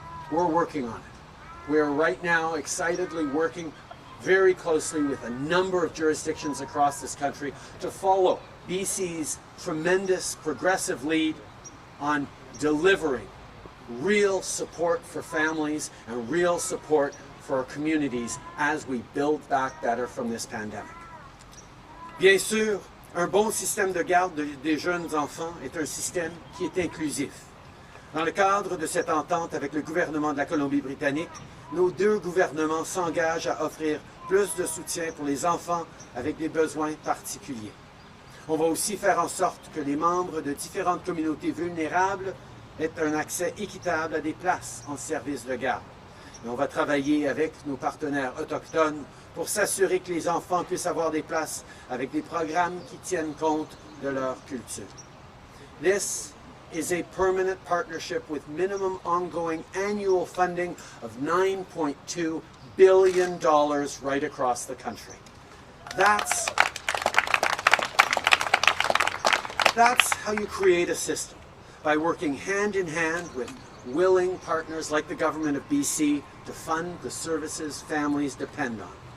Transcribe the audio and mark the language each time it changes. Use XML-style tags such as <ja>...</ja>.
<en>We're working on it. We're right now excitedly working very closely with a number of jurisdictions across this country to follow BC's tremendous progressive lead on delivering real support for families and real support for our communities as we build back better from this pandemic.</en> <fr>Bien sûr, un bon système de garde des jeunes enfants est un système qui est inclusif. Dans le cadre de cette entente avec le gouvernement de la Colombie-Britannique, nos deux gouvernements s'engagent à offrir plus de soutien pour les enfants avec des besoins particuliers. On va aussi faire en sorte que les membres de différentes communautés vulnérables aient un accès équitable à des places en service de garde. Et on va travailler avec nos partenaires autochtones pour s'assurer que les enfants puissent avoir des places avec des programmes qui tiennent compte de leur culture.</fr> <en>This is a permanent partnership with minimum ongoing annual funding of $9.2 billion right across the country. That's how you create a system, by working hand in hand with willing partners like the government of BC to fund the services families depend on.</en>